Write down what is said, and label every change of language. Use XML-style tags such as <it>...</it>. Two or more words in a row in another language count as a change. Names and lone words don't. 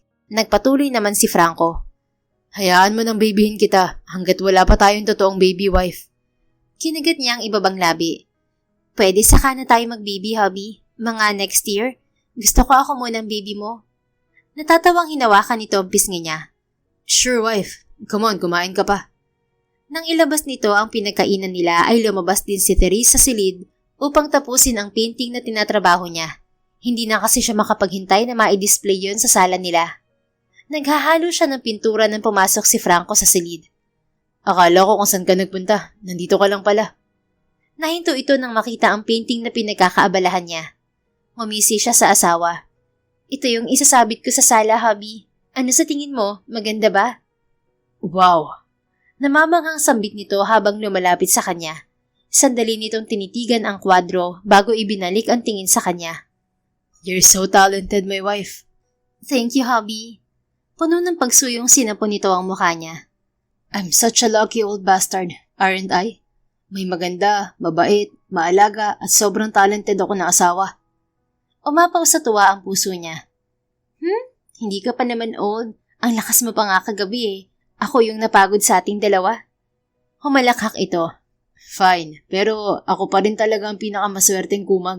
<tl>Nagpatuloy naman si Franco. Hayaan mo nang babyhin kita hanggat wala pa tayong totoong</tl> <en>baby wife.</en> <tl>Kinagat niya ang ibabang labi. Pwede saka na tayo mag-baby, hubby. Mga</tl> <en>next year.</en> <tl>Gusto ko ako muna ang baby mo. Natatawang hinawakan nito ang pisngi niya.</tl> <en>Sure, wife. Come on,</en> <tl>kumain ka pa. Nang ilabas nito ang pinagkainan nila ay lumabas din si Therese sa silid upang tapusin ang painting na tinatrabaho niya. Hindi na kasi siya makapaghintay na ma-display yun sa sala nila. Naghahalo siya ng pintura nang pumasok si Franco sa silid. Akala ko kung saan ka nagpunta. Nandito ka lang pala. Nahinto ito nang makita ang painting na pinagkakaabalahan niya. Ngumisi siya sa asawa. Ito yung isasabit ko sa sala, hubby. Ano sa tingin mo? Maganda ba? Wow! Namamanghang sambit nito habang lumalapit sa kanya. Sandali nitong tinitigan ang kwadro bago ibinalik ang tingin sa kanya.</tl> <en>You're so talented, my wife. Thank you, hubby.</en> <tl>Puno ng pagsuyong sinapon nito ang mukha niya.</tl> <en>I'm such a lucky old bastard, aren't I?</en> <tl>May maganda, mabait, maalaga at sobrang talented ako na asawa. Umapaw sa tuwa ang puso niya. Hindi ka pa naman old. Ang lakas mo pa nga kagabi eh. Ako yung napagod sa ating dalawa. Humalakhak ito. Fine, pero ako pa rin talaga ang pinakamaswerteng kumag.</tl>